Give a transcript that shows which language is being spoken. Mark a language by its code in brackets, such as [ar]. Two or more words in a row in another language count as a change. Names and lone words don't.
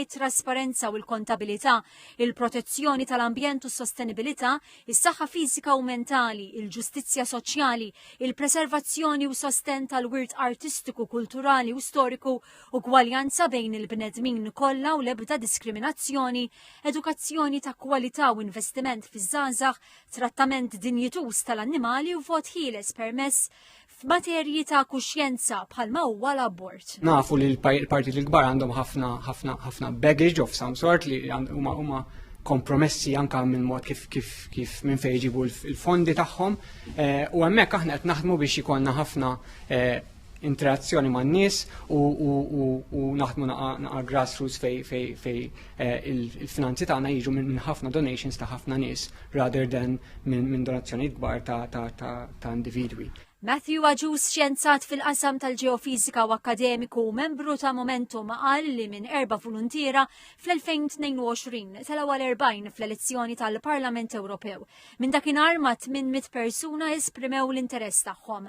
[mt] t-trasparenza u l-kontabilità, il-protezzjoni tal-ambjent u s-sostenibilità, is-saħħa fiżika u mentali, il-ġustizzja soċjali, il-preservazzjoni u sosten tal-wirt artistiku, kulturali u storiku, ugwaljanza bejn il-bnedmin kollha u l-ebda diskriminazzjoni, edukazzjoni ta' kwalità u investiment fiż-żgħażagħ, trattament dinjituż tal-annimali u vot ħieles permess f'materji ta' kuxjenza bħalma huwa l-abort. Nafu li l-partit l-kbar għandhom ħafna [en] baggage of some sort [mt] li huma kompromessi anka minn mod kif minn fejn jġibu l-fondi tagħhom u hemmhekk aħna qed naħdmu biex ikollna ħafna interazzjoni man-nies u naħdmu naqa' grassroots fej il-finanzi tagħna jiġu minn ħafna donations ta' ħafna nies [en] rather than [mt] minn donazzjonijiet kbar ta' individwi. Matthew Aġus, xjenzat fil-qasam tal-ġeofizika u akademiku u membru ta' Momentum qal li minn 4 voluntiera fl-2022 telgħu 40 fl-elezzjoni tal-Parlament Ewropew. Minn dakinhar ma' 800 persuna esprimew l-interess tagħhom.